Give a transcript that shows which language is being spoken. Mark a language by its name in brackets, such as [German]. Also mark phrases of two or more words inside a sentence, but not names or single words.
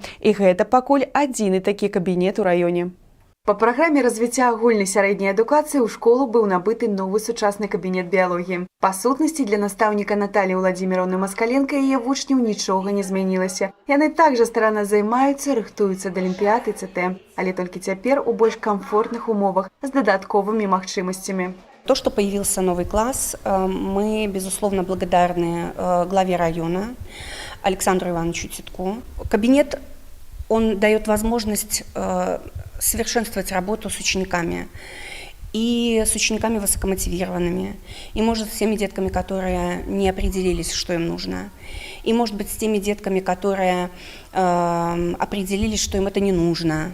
[Belarusian] І гэта пакуль адзіны такі кабінет у раёне. Па праграме развіцця агульнай сярэдняй адукацыі ў школу быў набыты новы сучасны кабінет біялогіі. Па сутнасці, для настаўніка Наталі Владзіміровны Маскаленка і яе вучняў нічога не змянілася. Яны также старанна займаюцца, рыхтуюцца да алімпіяд і ЦТ, але толькі цяпер у больш камфортных умовах з дадатковымі магчымасцямі. [Russian] То, что появился новый класс, мы, безусловно, благодарны главе района Александру Ивановичу Титку. Кабинет, он дает возможность совершенствовать работу с учениками. И с учениками высокомотивированными, и, может, с теми детками, которые не определились, что им нужно, и, может быть, с теми детками, которые определились, что им это не нужно.